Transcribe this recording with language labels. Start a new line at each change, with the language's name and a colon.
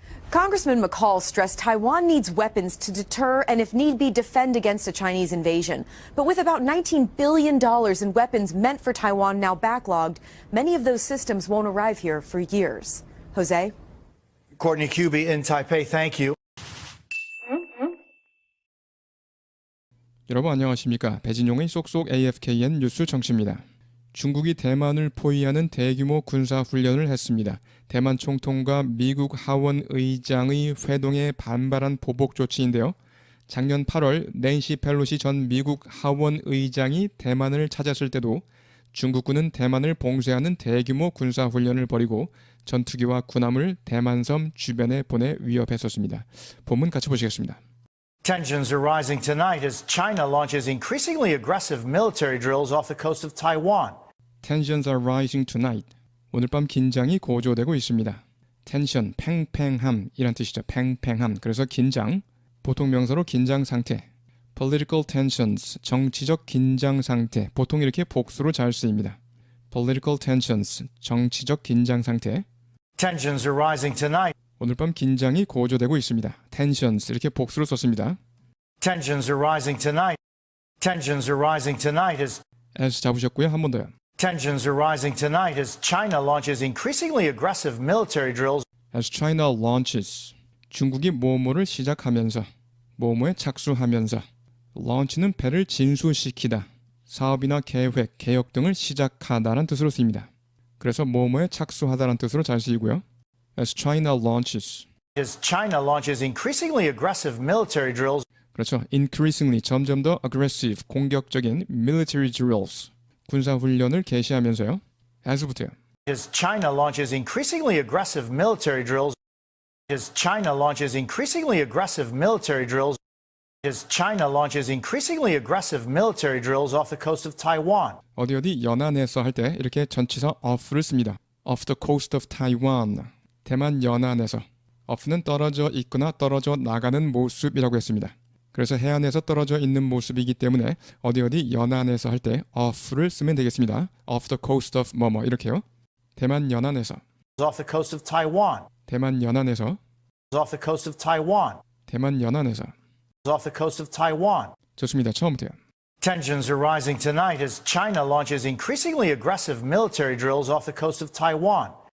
English: Congressman McCaul stressed Taiwan needs weapons to deter and, if need be, defend against a Chinese invasion. But with about $19 billion in weapons meant for Taiwan now backlogged, many of those systems won't arrive here for years. Jose? Courtney Kube in Taipei, thank you.
Korean: 여러분 안녕하십니까? 배진용의 쏙쏙 AFKN 뉴스 정치입니다. 중국이 대만을 포위하는 대규모 군사훈련을 했습니다. 대만 총통과 미국 하원 의장의 회동에 반발한 보복 조치인데요. 작년 8월 낸시 펠로시 전 미국 하원 의장이 대만을 찾았을 때도 중국군은 대만을 봉쇄하는 대규모 군사훈련을 벌이고 전투기와 군함을 대만섬 주변에 보내 위협했었습니다. 본문 같이 보시겠습니다.
English: Tensions are rising tonight as China launches increasingly aggressive military drills off the coast of Taiwan. Tensions are rising tonight.
Korean: 오늘 밤 긴장이 고조되고 있습니다. 텐션, 팽팽함이란 뜻이죠. 팽팽함. 그래서 긴장, 보통 명사로 긴장 상태.
English: Political tensions,
Korean: 정치적 긴장 상태. 보통 이렇게 복수로 잘 쓰입니다.
English: Political tensions,
Korean: 정치적 긴장 상태.
English: Tensions are rising tonight.
Korean: 오늘 밤 긴장이 고조되고 있습니다. Tensions, 이렇게 복수로 썼습니다.
English: Tensions are rising tonight. Tensions are rising tonight
Korean: as 잡으셨고요. 한 번 더요.
English: Tensions are rising tonight as China launches increasingly aggressive military drills. As China launches,
Korean: 중국이 뭐뭐를 시작하면서, 뭐뭐에 착수하면서, launch는 배를 진수시키다, 사업이나 계획, 개혁 등을 시작하다라는 뜻으로 쓰입니다. 그래서 뭐뭐에 착수하다라는 뜻으로 잘 쓰이고요.
English: As China launches, As China launches increasingly aggressive military drills.
Korean: 그렇죠. Increasingly, 점점 더 aggressive, 공격적인
English: military drills,
Korean: 군사훈련을 개시하면서요. as부터요.
English: As China launches increasingly aggressive military drills. As China launches increasingly aggressive military drills. As China launches increasingly aggressive military drills off the coast of Taiwan.
Korean: 어디 연안에서 할 때 이렇게 전치사 off를 씁니다.
English: off the coast of Taiwan.
Korean: 대만 연안에서. off는 떨어져 있거나 떨어져 나가는 모습이라고 했습니다. 그래서 해안에서 떨어져 있는 모습이기 때문에 어디 연안에서 할 때 off를 쓰면 되겠습니다.
English: off the coast of
Korean: 뭐뭐 이렇게요. 대만 연안에서.
English: Off the coast of Taiwan.
Korean: 대만 연안에서.
English: Off the coast of Taiwan.
Korean: 대만 연안에서.
English: Off the coast of Taiwan.
Korean: 좋습니다. 처음부터요.
English: Tensions are rising tonight as China launches increasingly aggressive military drills off the coast of Taiwan.